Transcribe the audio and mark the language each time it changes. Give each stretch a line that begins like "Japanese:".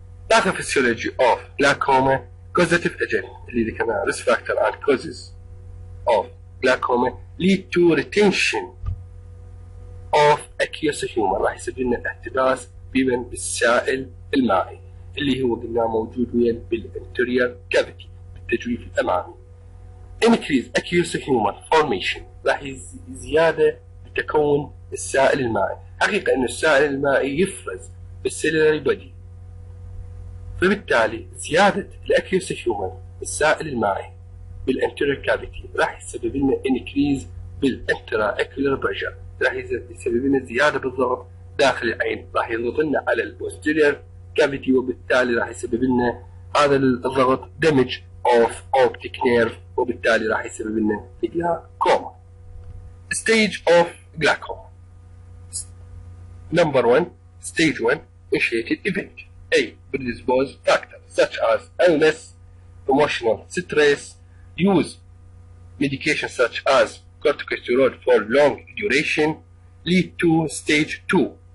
English: Pathophysiology of glaucoma, causative agent
Arabic: اللي ذكرناها
English: risk factor and causes of glaucoma lead to retention of aqueous humor،
Arabic: راح يسبب لنا احتباس بالسائل المائي اللي هو قلنا موجود وين بالانتريور كافيتي بالتجويف الامامي.
English: increase aqueous humor formation،
Arabic: راح زيادة بتكون السائل المائي. حقيقة انه السائل المائي يفرز بالسيلولاري بودي، فبالتالي زيادة الاكيوس هيومر السائل المائي بالانتريور كافيتي راح يسبب لنا increase بالانترا اكيولار بريشر، راح يسبب لنا زيادة بالضغط داخل العين، راح يضغط لنا على البوستيريور كافيتي، وبالتالي راح يسبب لنا هذا الضغط دمج اوف اوبتيك نيرف، وبالتالي راح يسبب لنا glaucoma.
English: Stage of glaucoma. Number 1 stage 1 initiated event. A predisposed factors such as illness, emotional stress, use medication such as corticosteroid for long duration lead to stage 2